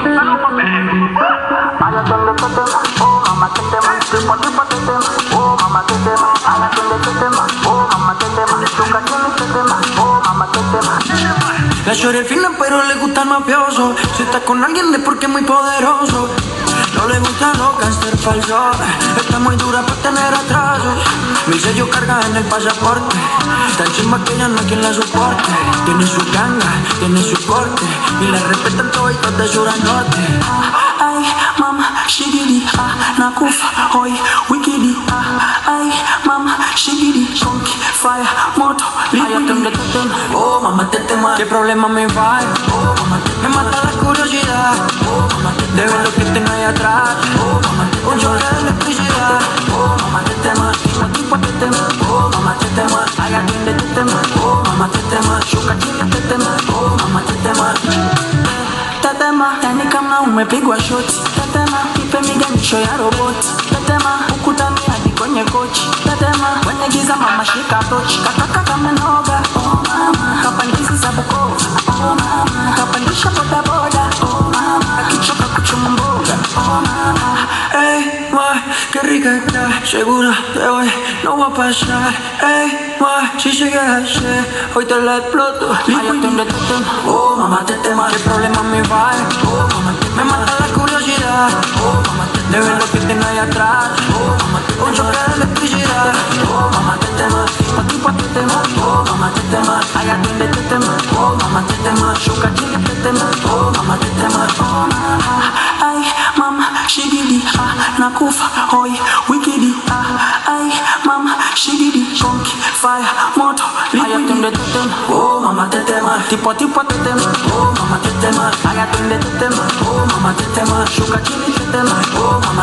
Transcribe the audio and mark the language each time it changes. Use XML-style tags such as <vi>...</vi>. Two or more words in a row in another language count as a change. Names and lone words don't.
<sw>Aya twende tetema, oh mama tetema, tipo tipo tetema, oh mama tetema. Aya twende tetema, oh mama tetema, shuka chini tetema, oh mama tetema.</sw> <es>La shorty es fina pero le gusta el mafioso. Si está con alguien es porque es muy poderoso. No le gustan los gangsters falsos. Está muy dura para tener atrasos. Mi sello carga en el pasaporte. Tan chimba que ya no hay quien la soporte. Tiene su ganga, tiene su corte. Y la respetan todos de sur a norte. Ay,</es> <sw>mama, shigidi, nakufa, hoy, wikidi. Ay, mama, shigidi,</sw> <en>funky, fire,</en> <sw>moto, liquidi.</sw> <es>Oh, mamá, tetema, ¿qué problema me va? Oh, mamá, me mata la curiosidad. Oh, mamá, de ver lo que tengo ahí atrás. Oh, mamá, un choque de electricidad. Oh, mamá, tetema, tipo tetema. Oh, mamá, tetema, ay, atiende tetema. Oh, mamá,</es> <sw>tetema, shuka chini tetema.</sw> <es>Oh, mamá,</es> <sw>tetema. Tetema, yani kama umepigwa shoti. Tetema, ipe miganisho ya roboti. Tetema, ukutani hadi kwenye kochi. Tetema, kwenye giza mama shika tochi. Kakaka kamenoga, oh mama. Kapandizi za Bukoba, oh mama. Kapandisha boda boda, oh mama. Akichoka kuchuma mboga, oh mama.</sw> <es>Ey, ma, qué rica está. Segura de hoy no va a pasar. Ey, ma, si llegas a ser, hoy te la exploto. Liquid, oh mamá, tetema, ¿qué problema me va? Oh mamá, me mata la curiosidad. Oh mamá, de ver lo que tengo ahí atrás. Oh mamá, un choque de electricidad. Oh mamá, tetema, tipo tetema. Oh mamá, tetema, ay, atiende tetema. Oh mamá,</es> <sw>tetema, shuka chini tetema.</sw> <es>Oh mamá, tetema, oh mamá.</es> <sw>Ay, mama, shigidi, nakufa, hoy, wikidi. Ay, mama, shigidi, funky, fire, moto, liquidi.</sw> <es>Oh mamá, tetema, tipo tetema. Oh mamá, tetema, ay, atiende tetema. Oh mamá,</es> <sw>tetema, shuka chini tetema. Oh</sw>